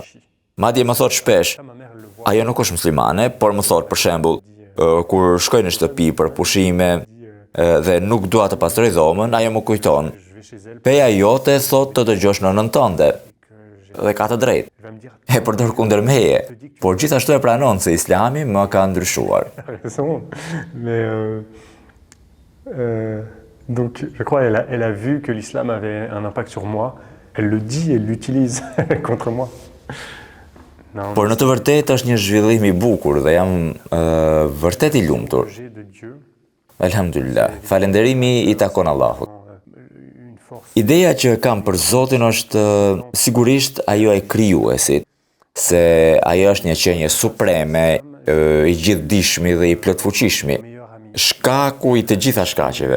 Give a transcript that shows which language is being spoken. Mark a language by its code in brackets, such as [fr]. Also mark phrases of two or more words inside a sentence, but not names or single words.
[sq] Madje më thot shpesh, ajo nuk është muslimane, por më thot për shembull, kur shkoj në shtëpi për pushime dhe nuk dua të pastroj dhomën, ajo më kujton. Peja jote thot të dëgjosh nënën tënde. Dhe ka të drejtë. E përdor kundër meje, por gjithashtu e pranon se Islami më ka ndryshuar. [fr] Donc, je crois elle a vu que l'islam avait un impact sur moi. Elle le dit, elle l'utilise contre moi. [sq] Por në të vërtetë është një zhvillim i bukur dhe jam vërtet i lumtur. Elhamdulillah, falënderimi i takon Allahut. Ideja që kam për Zotin është sigurisht ajo e krijuesit, se ajo është një qenie supreme, i gjithdijshmi dhe i plotfuqishmi, shkaku i të gjitha shkaqeve.